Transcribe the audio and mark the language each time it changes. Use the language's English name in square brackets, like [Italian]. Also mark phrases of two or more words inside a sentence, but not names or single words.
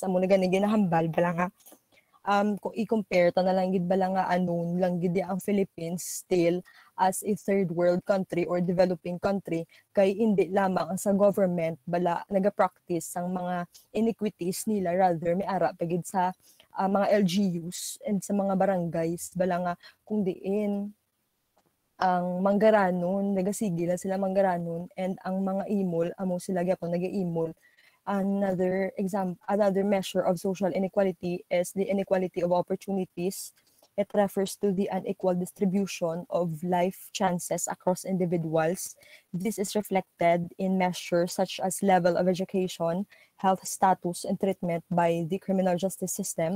[Hiligaynon] Amo na gani ginahambal bala nga kung i-compare ta na lang gid bala nga anon lang gid ang Philippines [English] still as a third world country or developing country [Hiligaynon] kay hindi lamang sa government bala naga-practice ang mga iniquities nila, rather may ara pagid sa mga LGUs and sa mga barangays bala nga kung diin ang manggaranon nagasigila sila manggaranon and ang mga imol amo sila gyapon nagaimol. [English] Another measure of social inequality is the inequality of opportunities. It refers to the unequal distribution of life chances across individuals. This is reflected in measures such as level of education, health status, and treatment by the criminal justice system.